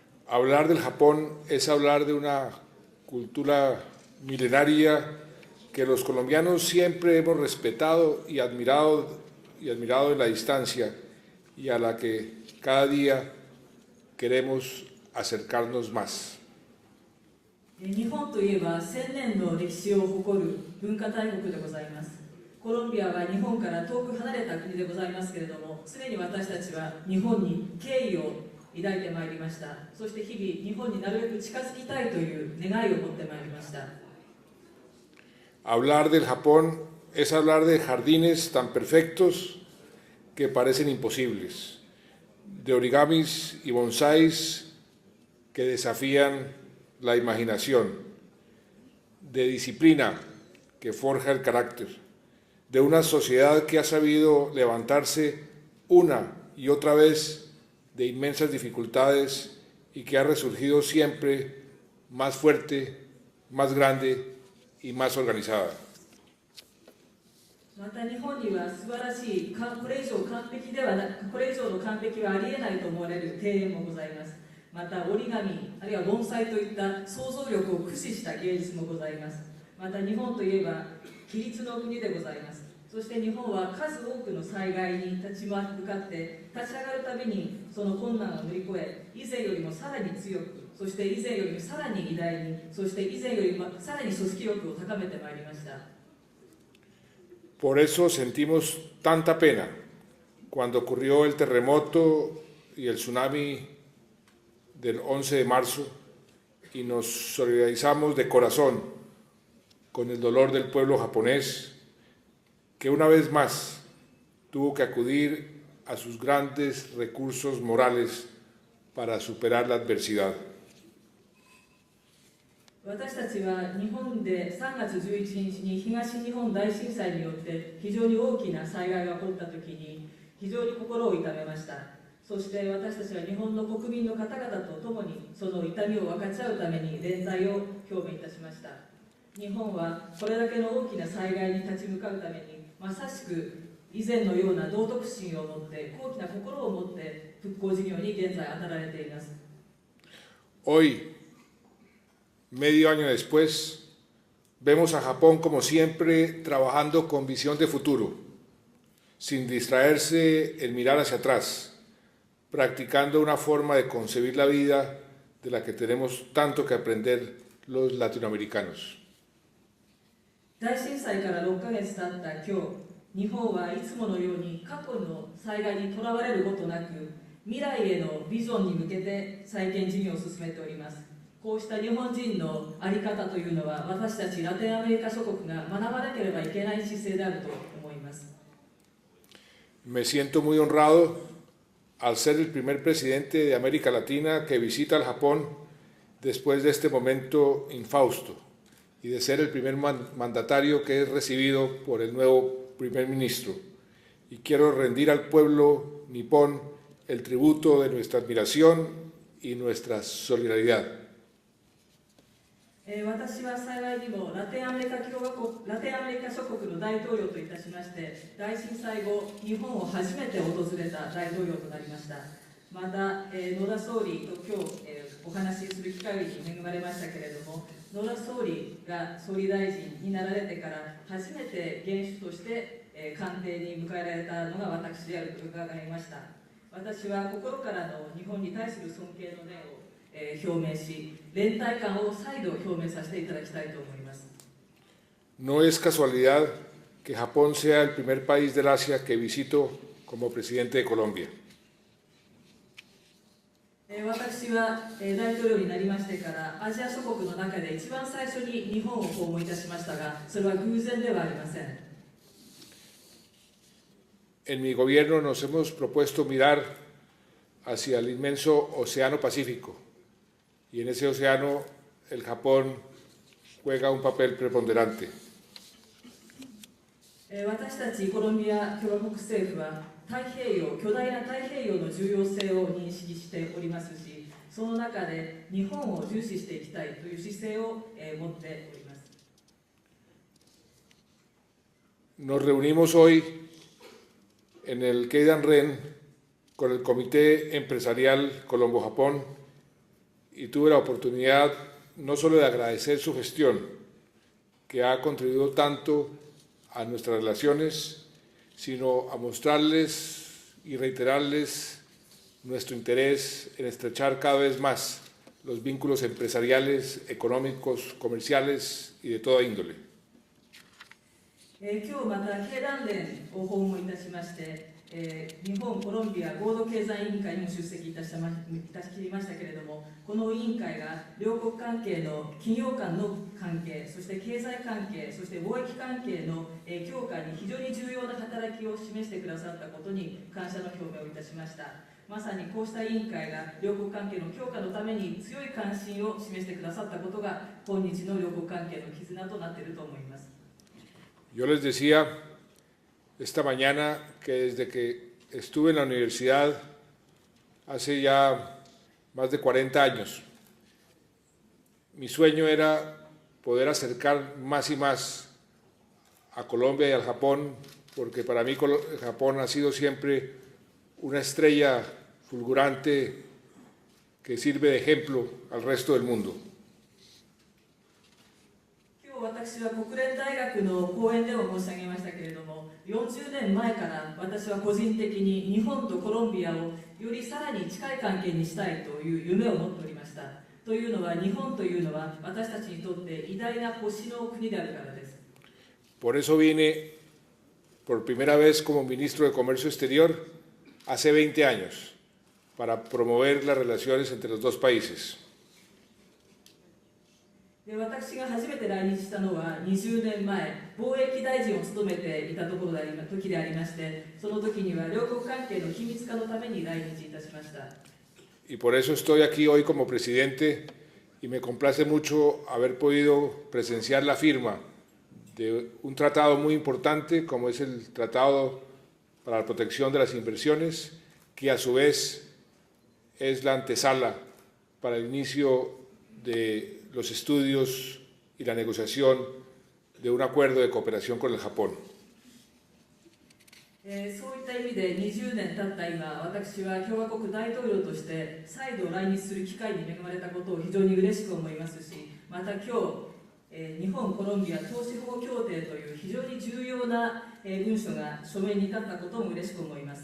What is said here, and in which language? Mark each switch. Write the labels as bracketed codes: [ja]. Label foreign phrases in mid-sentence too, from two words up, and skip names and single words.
[es] Hablar del Japón es hablar de una cultura milenaria que los colombianos siempre hemos respetado y admirado en la distancia, y a la que cada día queremos acercarnos más. [ja] 日本といえば1000年の歴史を誇る文化大国でございます。コロンビアは日本から遠く離れた国でございますけれども、常に私たちは日本に敬意を抱いてまいりました。そして日々日本になるべく近づきたいという願いを持ってまいりました。 [es] Hablar del Japón es hablar de jardines tan perfectos que parecen imposibles, de origamis y bonsáis que desafían la imaginación, de disciplina que forja el carácter, de una sociedad que ha sabido levantarse una y otra vez de inmensas dificultades y que ha resurgido siempre más fuerte, más grande y más organizada. [ja] また日本には素晴らしい、これ以上の完璧はありえないと思われる庭園もございます。また折り紙、あるいは盆栽といった想像力を駆使した芸術もございます。また日本といえば規律の国でございます。そして日本は数多くの災害に立ち向かって立ち上がるためにその困難を乗り越え、以前よりもさらに強く、そして以前よりもさらに偉大に、そして以前よりもさらに組織力を高めてまいりました。 [es] Por eso sentimos tanta pena cuando ocurrió el terremoto y el tsunami del 11 de marzo y nos solidarizamos de corazón con el dolor del pueblo japonés, que una vez más tuvo que acudir a sus grandes recursos morales para superar la adversidad. [ja] 私たちは日本で3月11日に東日本大震災によって非常に大きな災害が起こったときに非常に心を痛めました。そして私たちは日本の国民の方々と共にその痛みを分かち合うために連帯を表明いたしました。日本はこれだけの大きな災害に立ち向かうためにまさしく以前のような道徳心を持って高貴な心を持って復興事業に現在当たられています。 [es] Hoy, medio año después, vemos a Japón como siempre trabajando con visión de futuro, sin distraerse en mirar hacia atrás, practicando una forma de concebir la vida de la que tenemos tanto que aprender los latinoamericanos. [ja] 大震災から6ヶ月経った今日、日本はいつものように過去の災害にとらわれることなく、未来へのビジョンに向けて再建事業を進めております。こうした日本人の在り方というのは、私たちラテンアメリカ諸国が学ばなければいけない姿勢であると思います。 [es] Me siento muy honrado al ser el primer presidente de América Latina que visita el Japón después de este momento infausto y de ser el primer mandatario que es recibido por el nuevo primer ministro. Y quiero rendir al pueblo nipón el tributo de nuestra admiración y nuestra solidaridad. [ja] 私は幸いにもラテンアメリカ諸国の大統領といたしまして、大震災後、日本を初めて訪れた大統領となりました。また、野田総理と今日、お話しする機会に恵まれましたけれども、野田総理が総理大臣になられてから初めて元首として、官邸に迎えられたのが私であると伺いました。私は心からの日本に対する尊敬の念を表明し、連帯感を再度表明させていただきたいと思います。 [es] No es casualidad que Japón sea el primer país del Asia que visito como presidente de Colombia. [ja] 私は大統領になりましてからアジア諸国の中で一番最初に日本を訪問いたしましたが、それは偶然ではありません。 [es] En mi gobierno nos hemos propuesto mirar hacia el inmenso Océano Pacífico, y en ese océano el Japón juega un papel preponderante. [ja] 私たちコロンビア共和国政府は巨大な太平洋の重要性を認識しておりますし、その中で日本を重視していきたいという姿勢を持っております。 [es] Nos reunimos hoy en el Keidan-ren con el Comité Empresarial Colombo-Japón y tuve la oportunidad no solo de agradecer su gestión, que ha contribuido tanto a nuestras relaciones, sino a mostrarles y reiterarles nuestro interés en estrechar cada vez más los vínculos empresariales, económicos, comerciales y de toda índole. [ja] 今日また経団連を訪問いたしまして、日本コロンビア合同経済委員会にも出席いたしましたけれども、この委員会が両国関係の企業間の関係、そして経済関係、そして貿易関係の強化に非常に重要な働きを示してくださったことに感謝の表明をいたしました。まさにこうした委員会が両国関係の強化のために強い関心を示してくださったことが今日の両国関係の絆となっていると思います。 [es] Yo les decía esta mañana que desde que estuve en la universidad hace ya más de 40 años, mi sueño era poder acercar más y más a Colombia y al Japón, porque para mí Japón ha sido siempre una estrella fulgurante que sirve de ejemplo al resto del mundo. [ja] 私は国連大学の講演でも申し上げましたけれども、40年前から私は個人的に日本とコロンビアをよりさらに近い関係にしたいという夢を持っておりました。というのは、日本というのは私たちにとって偉大な星の国であるからです。 [es] Por eso vine por primera vez como ministro de Comercio Exterior hace 20 años para promover las relaciones entre los dos países. [ja] 私が初めて来日したのは20年前、貿易大臣を務めていた時でありまして、その時には両国関係の緊密化のために来日いたしました。 [es] Y por eso estoy aquí hoy como presidente y me complace mucho haber podido presenciar la firma de un tratado muy importante como es el Tratado para la Protección de las Inversiones, que a su vez es la antesala para el inicio de los estudios y la negociación de un acuerdo de cooperación con el Japón. [ja] そういった意味で20年経った今、私は共和国大統領として再度来日する機会に恵まれたことを非常に嬉しく思いますし、また今日、日本コロンビア投資保護協定という非常に重要な文書が署名に至ったことも嬉しく思います。